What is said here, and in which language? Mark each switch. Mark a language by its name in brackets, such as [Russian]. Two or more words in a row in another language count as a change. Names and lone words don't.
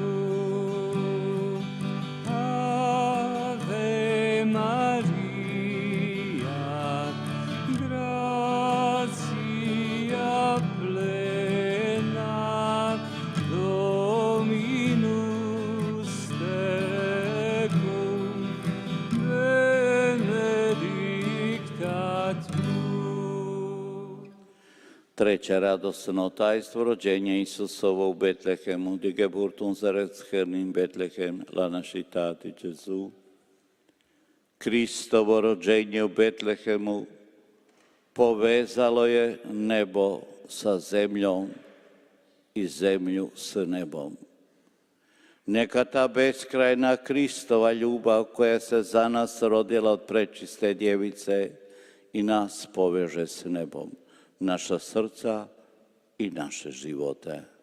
[Latin] Ave Maria, gratia plena, Dominus tecum, benedicta tu. [Croatian] Treće radosno tajstvo, rođenje Isusovo u Betlehemu, [German] di Geburt unseres Herrn in Betlehem, [Italian] la città di Gesù. [Croatian] Kristovo rođenje u Betlehemu povezalo je nebo sa zemljom i zemlju s nebom. Neka ta beskrajna Kristova ljubav koja se za nas rodila od prečiste djevice i nas poveže s nebom, naša srca i naše živote.